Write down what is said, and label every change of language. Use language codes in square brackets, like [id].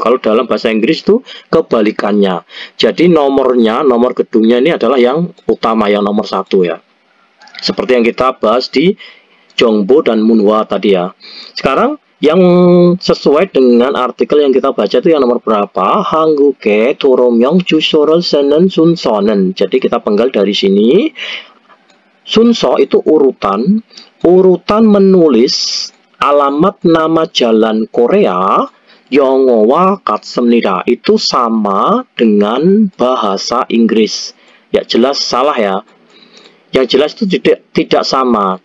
[id] Kalau dalam bahasa Inggris itu kebalikannya. Jadi nomor gedungnya ini adalah yang utama, yang nomor 1 ya. Seperti yang kita bahas di Jongbo dan Munhwa tadi ya. Sekarang yang sesuai dengan artikel yang kita baca itu yang nomor berapa? [ko] 한국의 도로명 주소를 쓰는 순서는. [id] Jadi kita penggal dari sini. 순서 itu urutan menulis alamat nama jalan Korea [ko] 영어와 같습니다. [id] Itu sama dengan bahasa Inggris. Ya jelas salah ya. Yang jelas itu tidak sama.